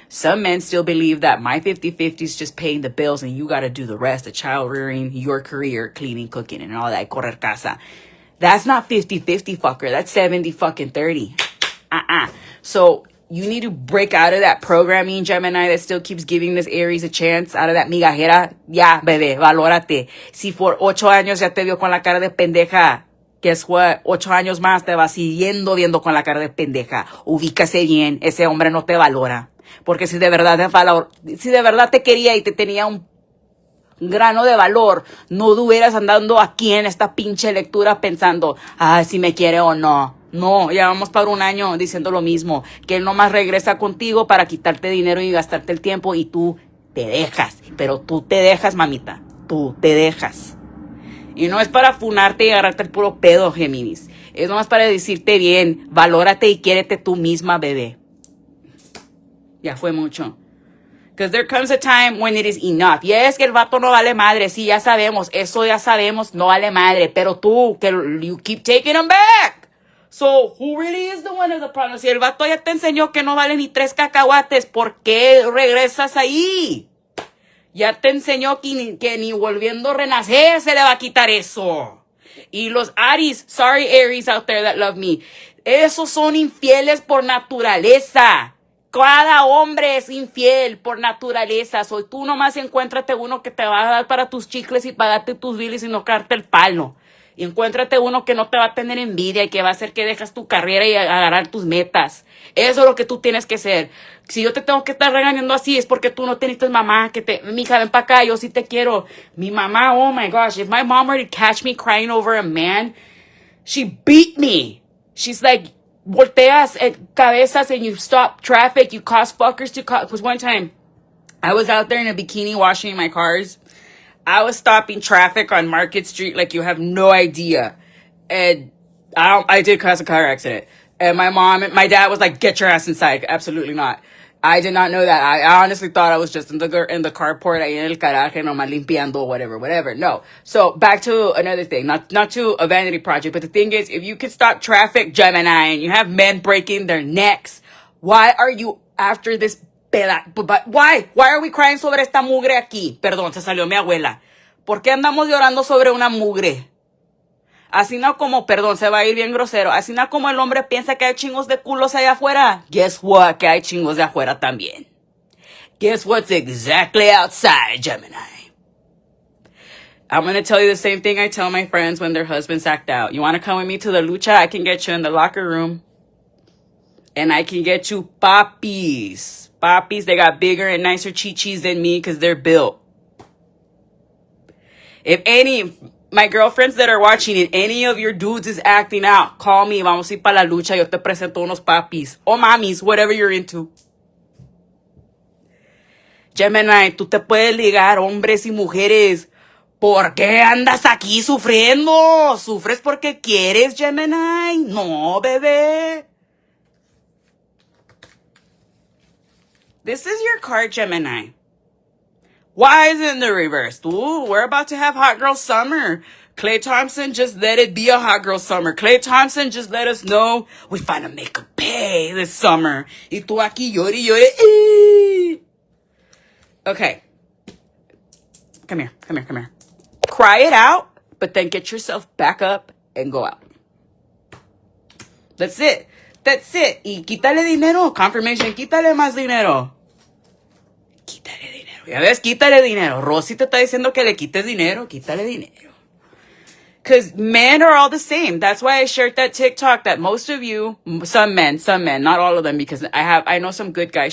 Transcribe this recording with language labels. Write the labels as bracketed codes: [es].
[en] Some men still believe that my 50-50 is just paying the bills and you got to do the rest, the child rearing, your career, cleaning, cooking, and all that, [es] correr casa. [en] That's not 50-50, fucker. That's 70-30. So you need to break out of that programming, Gemini, that still keeps giving this Aries a chance, out of that migajera. [es] Ya, bebé, valórate. Si por 8 años ya te vio con la cara de pendeja, [en] guess what? [es] 8 años más te va siguiendo viendo con la cara de pendeja. Ubícase bien, ese hombre no te valora. Porque si de verdad te quería y te tenía un grano de valor, no estuvieras andando aquí en esta pinche lectura pensando, si me quiere o no. No, ya vamos para un año diciendo lo mismo, que él nomás regresa contigo para quitarte dinero y gastarte el tiempo y tú te dejas. Pero tú te dejas, mamita, tú te dejas. Y no es para funarte y agarrarte el puro pedo, Géminis. Es nomás para decirte bien, valórate y quiérete tú misma, bebé. Ya fue mucho. [en] Because there comes a time when it is enough. [es] Y es que el vato no vale madre. Sí, ya sabemos. Eso ya sabemos. No vale madre. Pero tú, que [en] you keep taking him back. So, who really is the one of the problem? [es] Si el vato ya te enseñó que no vale ni 3 cacahuates, ¿por qué regresas ahí? Ya te enseñó que ni volviendo a renacer se le va a quitar eso. Y los Aries, [en] sorry Aries out there that love me, [es] esos son infieles por naturaleza. Cada hombre es infiel por naturaleza. Soy tú nomás encuéntrate uno que te va a dar para tus chicles y pagarte tus biles y no cagarte el palo. Y encuéntrate uno que no te va a tener envidia y que va a hacer que dejas tu carrera y agarrar tus metas. Eso es lo que tú tienes que ser. Si yo te tengo que estar regañando así es porque tú no teniste mamá mija, ven para acá, yo sí te quiero. Mi mamá, [en] oh my gosh, if my mom were to catch me crying over a man, she beat me. She's like, [es] volteas cabezas [en] and you stop traffic, you cause fuckers to cause. Because one time, I was out there in a bikini washing my cars. I was stopping traffic on Market Street like you have no idea. And I did cause a car accident. And my dad was like, get your ass inside. Absolutely not. I did not know that. I honestly thought I was just in the carport, [es] ahí en el garaje, nomás limpiando, [en] whatever. No. So back to another thing, not to a vanity project, but the thing is, if you can stop traffic, Gemini, and you have men breaking their necks, why are you after this But why are we crying [es] sobre esta mugre aquí? Perdón, se salió mi abuela. ¿Por qué andamos llorando sobre una mugre? Así no como, perdón, se va a ir bien grosero. Así no como el hombre piensa que hay chingos de culos allá afuera. [en] Guess what? [es] Que hay chingos de afuera también. [en] Guess what's exactly outside, Gemini? I'm going to tell you the same thing I tell my friends when their husbands act out. You want to come with me to the lucha? I can get you in the locker room. And I can get you poppies. Poppies, they got bigger and nicer chichis than me because they're built. If my girlfriends that are watching it, any of your dudes is acting out, call me, [es] vamos a ir para la lucha, yo te presento unos papis. O mamis, [en] whatever you're into. [es] Gemini, tú te puedes ligar hombres y mujeres. ¿Por qué andas aquí sufriendo? ¿Sufres porque quieres, Gemini? No, bebé. [en] This is your card, Gemini. Why is it in the reverse? Ooh, we're about to have hot girl summer. Klay Thompson, just let it be a hot girl summer. Klay Thompson, just let us know we finna make a pay this summer. [es] Y tú aquí llore. Okay. [en] Come here. Cry it out, but then get yourself back up and go out. That's it. [es] Y quítale dinero. Confirmation, quítale más dinero. Quítale dinero. Ya ves, quítale dinero. Rosy te está diciendo que le quites dinero. Quítale dinero. [en] Because men are all the same. That's why I shared that TikTok that most of you, some men, not all of them, because I know some good guys.